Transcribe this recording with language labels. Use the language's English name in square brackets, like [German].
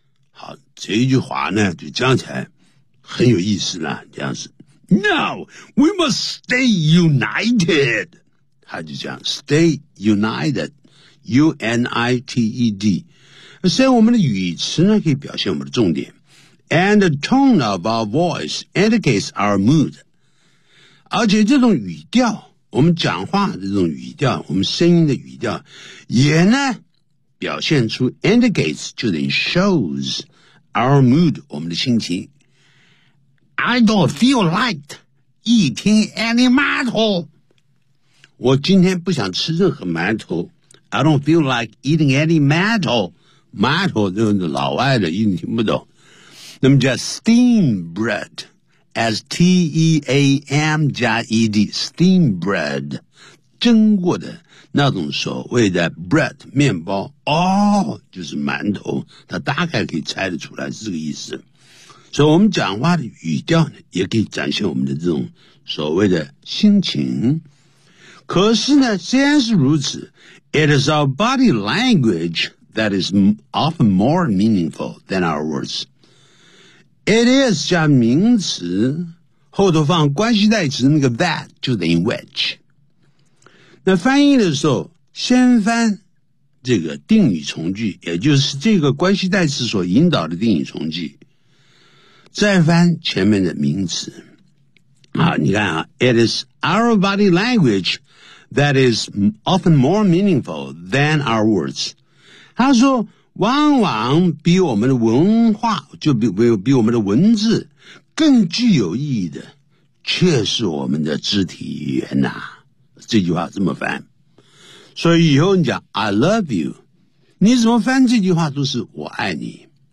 [Chinese] 好，这句话呢就讲起来很有意思呢，这样子。 [English] Now, we must stay united. [Chinese] 他就讲 stay united, U-N-I-T-E-D. 虽然我们的语词呢可以表现我们的重点。 [English] And the tone of our voice indicates our mood. [Chinese] 而且这种语调，我们讲话的这种语调，我们声音的语调也呢表现出 indicates, 就等于 shows our mood, 我们的心情。 [English] I don't feel like eating any 馒头。 [Chinese] 我今天不想吃任何馒头。 [English] I don't feel like eating any 馒头。 [Chinese] 馒头就是老外的，一定听不懂。那么叫 steam bread, as T-E-A-M 加 E-D, steam bread, 蒸过的那种所谓的 bread, 面包，哦，就是馒头，它大概可以猜得出来是这个意思。所以我们讲话的语调呢也可以展现我们的这种所谓的心情。 [English] 可是呢，虽然是如此， It is our body language that is often more meaningful than our words. [Chinese] It is 加名词，后头放关系代词那个 that 就等于 which。那翻译的时候先翻这个定语从句，也就是这个关系代词所引导的定语从句，再翻前面的名词。 [English] 好，你看啊， It is our body language that is often more meaningful than our words. [Chinese] 他说往往比我们的文化，就 比我们的文字更具有意义的却是我们的肢体语言啊。这句话这么翻。所以以后你讲 I love you, 你怎么翻这句话都是我爱你。